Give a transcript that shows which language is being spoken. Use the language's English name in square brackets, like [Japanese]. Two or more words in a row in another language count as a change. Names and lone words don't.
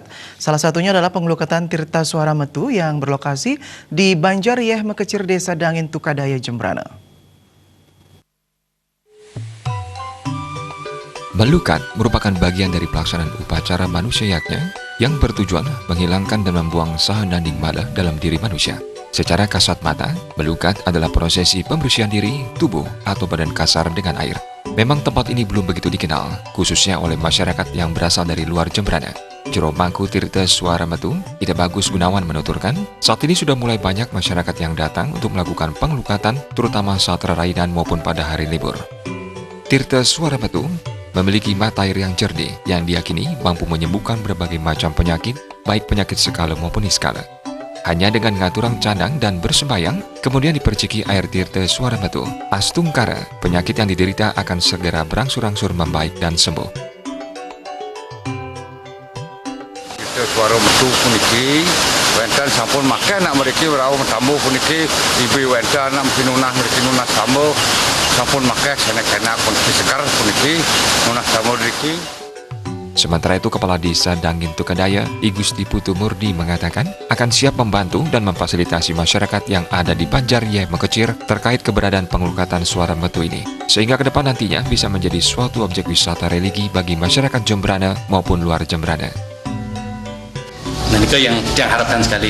[Indonesian] Salah satunya adalah pengelukatan Tirta Suara Metu yang berlokasi di Banjariyeh Mekecir, Desa Dangin Tukadaya, Jembrana. Melukat merupakan bagian dari pelaksanaan upacara manusia yagna yang bertujuan menghilangkan dan membuang saha nanding mala dalam diri manusia. Secara kasat mata, melukat adalah prosesi pembersihan diri, tubuh, atau badan kasar dengan air. Memang tempat ini belum begitu dikenal, khususnya oleh masyarakat yang berasal dari luar Jembrana. Juru Mangku Tirta Suara Metu, Ida Bagus Gunawan menuturkan, saat ini sudah mulai banyak masyarakat yang datang untuk melakukan pengelukatan, terutama saat rarainan maupun pada hari libur. Tirta Suara Metu memiliki mata air yang jernih yang diyakini mampu menyembuhkan berbagai macam penyakit, baik penyakit skala maupun niskala. Hanya dengan ngaturang canang dan bersembayang, kemudian diperciki air Tirta Suara Metu, astungkara, penyakit yang diderita akan segera berangsur-angsur membaik dan sembuh. [Balinese] Tirta Suara Metu puniki, wenten sampun make anak mriki rawuh tamu puniki, ibu wenten anak pinunah mriki nunah tamu, sampun make senek-senek puniki sekar puniki nunah tamu mriki. [Indonesian] Sementara itu, Kepala Desa Dangin Tukadaya, I Gusti Putu Murdi mengatakan akan siap membantu dan memfasilitasi masyarakat yang ada di Banjariyeh Mekecir terkait keberadaan pengelukatan Suara Metu ini, sehingga ke depan nantinya bisa menjadi suatu objek wisata religi bagi masyarakat Jembrana maupun luar Jembrana. Nah, itu yang harapkan sekali.